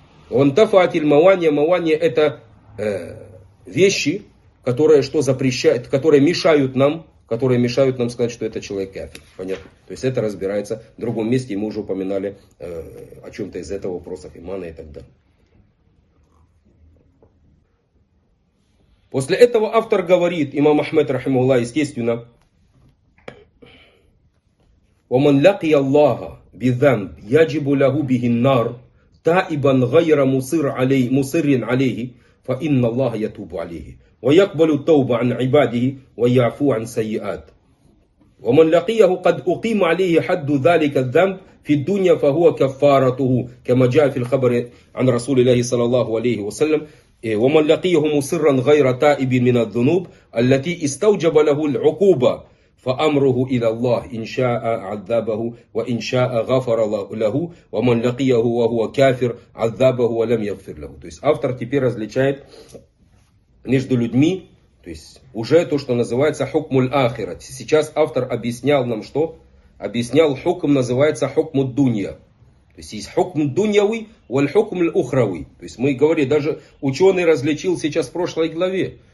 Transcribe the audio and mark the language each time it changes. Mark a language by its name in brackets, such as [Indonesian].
[Russian] Вантафатиль мавания, мавания — это вещи, которые что запрещают, которые мешают нам сказать, что это человек кафир. Понятно? То есть это разбирается в другом месте, и мы уже упоминали о чем-то из этого, вопросах имана и так далее. После этого автор говорит, имам Ахмед, рахимахуллах, естественно, [Arabic] وَمَنْ لَقِيَ اللَّهَ بِذَنْبْ يَجِبُ لَهُ بِهِ النَّارُ تَائِبًا غَيْرَ مُصِرٍ عَلَيْهِ فَإِنَّ اللَّهَ يَتُوبُ عَلَيْهِ وَيَقْبَلُ التَّوْبَ عَنْ عِبَادِهِ وَيَعْفُو عَنْ سَيِّئَاتِ وَمَنْ لَقِيَهُ قَدْ أُقِيمَ عَلَيْهِ حَدُّ ذَلِكَ الذَّنْبِ في الدنيا فهو كفارته كما جاء في الخبر عن رسول الله صلى الله عليه وسلم ومن لقيه مصرا غير تائب من الذنوب التي استوجب له العقوبة فأمره إلى الله إن شاء عذابه وإن شاء غفر له ومن لقيه وهو كافر عذابه ولم يغفر له. [Russian] То есть автор теперь различает между людьми, то есть уже то, что называется хукму л-ахират. Сейчас автор объяснял нам что? Объяснял, хукм называется хукму дунья. То есть есть хукм дуньявый, валь хукм л-ухравый. То есть мы говорили, даже ученый различил сейчас в прошлой главе.